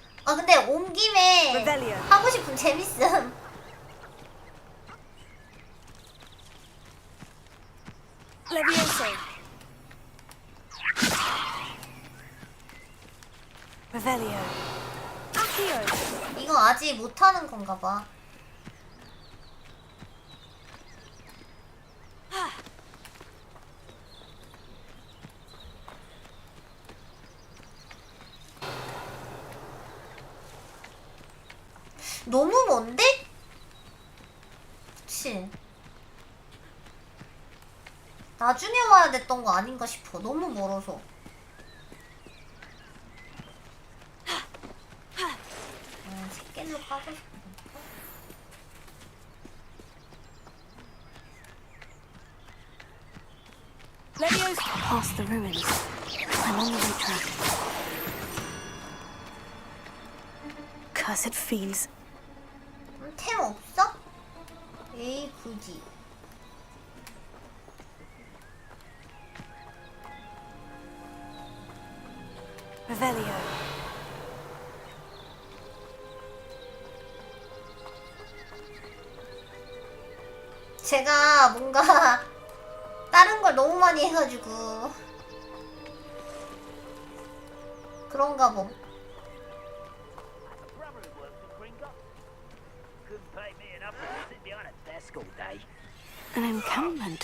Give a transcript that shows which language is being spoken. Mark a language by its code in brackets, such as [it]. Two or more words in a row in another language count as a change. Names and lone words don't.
[ko] 아 근데 온 김에 하고 싶은 재밌음. Levioso. Revelio. Accio. 이거 아직 못하는 건가 봐. 너무 먼데? 그치? 나중에 와야 됐던 거 아닌가 싶어. 너무 멀어서. 새끼로 가고 싶어. Levioso. [en] Past the ruins. I'm on the right track. Cursed fiends. [ko] 템 없어? 에이 굳이. Revelio. 제가 뭔가 다른 걸 너무 많이 해가지고 그런가 봄. [en] An encampment.